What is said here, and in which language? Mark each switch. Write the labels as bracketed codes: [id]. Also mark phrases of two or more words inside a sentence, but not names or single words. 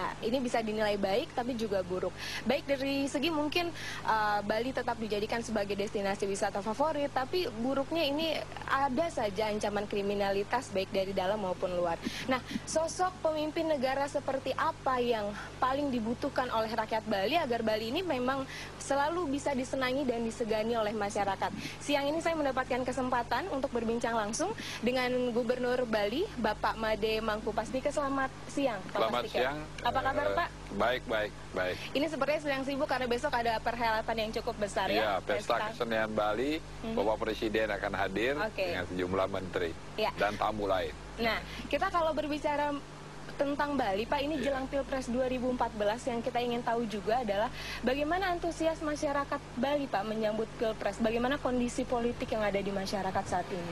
[id] Ini bisa dinilai baik, tapi juga buruk. Baik dari segi mungkin Bali tetap dijadikan sebagai destinasi wisata favorit, tapi buruknya ini ada saja ancaman kriminalitas baik dari dalam maupun luar. Nah, sosok pemimpin negara seperti apa yang paling dibutuhkan oleh rakyat Bali agar Bali ini memang selalu bisa disenangi dan disegani oleh masyarakat. Siang ini saya mendapatkan kesempatan untuk berbincang langsung dengan Gubernur Bali, Bapak Made Mangkupastika. Selamat siang, Pak Selamat Pastika. siang. Apa kabar, Pak? Baik. Ini sepertinya sedang sibuk karena besok ada perhelatan yang cukup besar ya. Iya, Pesta Kesenian Bali, Bapak Presiden akan hadir dengan sejumlah menteri dan tamu lain. Nah, kita kalau berbicara tentang Bali, Pak, ini jelang Pilpres 2014 yang kita ingin tahu juga adalah bagaimana antusias masyarakat Bali, Pak, menyambut Pilpres, bagaimana kondisi politik yang ada di masyarakat saat ini?